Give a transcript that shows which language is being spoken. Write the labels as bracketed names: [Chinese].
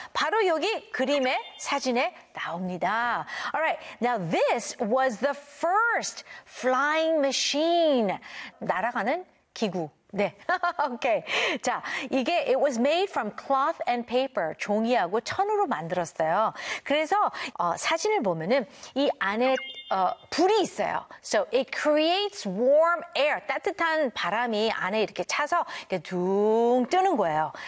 [Korean] 바로 여기 그림에 사진에 나옵니다. [English] Alright, now this was the first flying machine. [Korean] 날아가는 기구. 네. Okay. 자, 이게 [English] it was made from cloth and paper. [Korean] 종이하고 천으로 만들었어요. 그래서 사진을 보면은 이 안에 불이 있어요. [English] So it creates warm air. [Korean] 따뜻한 바람이 안에 이렇게 차서 이렇게 둥 뜨는 거예요.